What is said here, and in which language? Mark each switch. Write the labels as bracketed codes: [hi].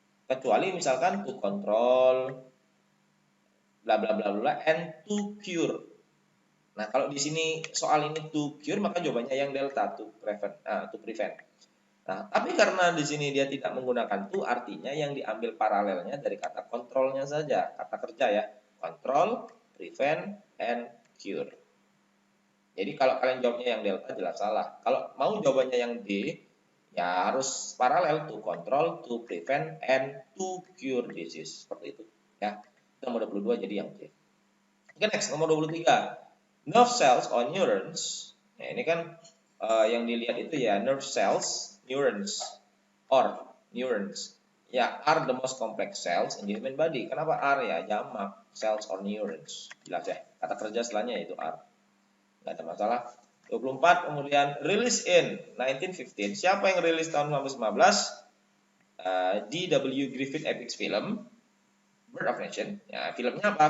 [id] Kecuali misalkan [en] to control bla bla bla bla and to cure. [id] Nah, kalau di sini soal ini [en] to cure [id] maka jawabannya yang delta [en] to prevent. [id] Nah, tapi karena di sini dia tidak menggunakan to, artinya yang diambil paralelnya dari kata kontrolnya saja, kata kerja ya. [en] Control, prevent, and cure. [id] Jadi kalau kalian jawabnya yang delta jelas salah. Kalau mau jawabannya yang D, ya harus paralel [en] to control, to prevent, and to cure disease. [id] Seperti itu. Ya. Nomor 22 jadi yang D. Oke, next. Nomor 23. [en] Nerve cells or neurons. [id] Nah, ini kan yang dilihat itu ya [en] nerve cells, neurons, or neurons. Ya, are the most complex cells in the human body. [id] Kenapa are ya? Jamak, cells or neurons. Jelas ya. Kata kerja setelahnya yaitu are. Nggak ada masalah. 24, kemudian [en] release in 1915. [id] Siapa yang rilis tahun 1915? D.W. [en] Griffith epic film, Birth of Nation. [id] Ya, filmnya apa?